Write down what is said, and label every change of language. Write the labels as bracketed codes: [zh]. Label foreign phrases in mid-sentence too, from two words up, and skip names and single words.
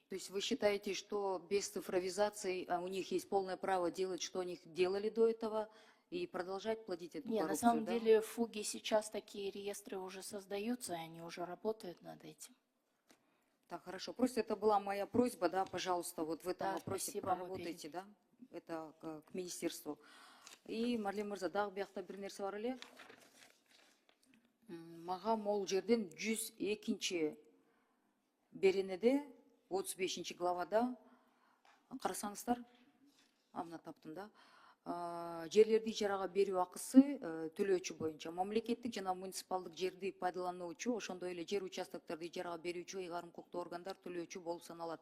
[ru] То есть вы считаете, что без цифровизации у них есть полное право делать, что они делали до этого, и продолжать плодить эту коррупцию? Нет, на самом деле в ФУГе сейчас такие реестры уже создаются, и они уже работают над этим. Так, хорошо. Просто это была моя просьба, да, пожалуйста, вот в этом вопросе проработайте, да, это к министерству. [ky] И Марлен мырза, дагы биякта бир нерсе бар эле. Мага могул жерден 102 беренеде 35 главада карасаңыздар, мына таптым да, жерлерди ижарага берүү акысы төлөөчү боюнча мамлекеттик жана муниципалдык жерди пайдалануучу, ошондой эле жер участокторду ижарага берүүчү ыйгарым укуктуу органдар төлөөчү болуп саналат.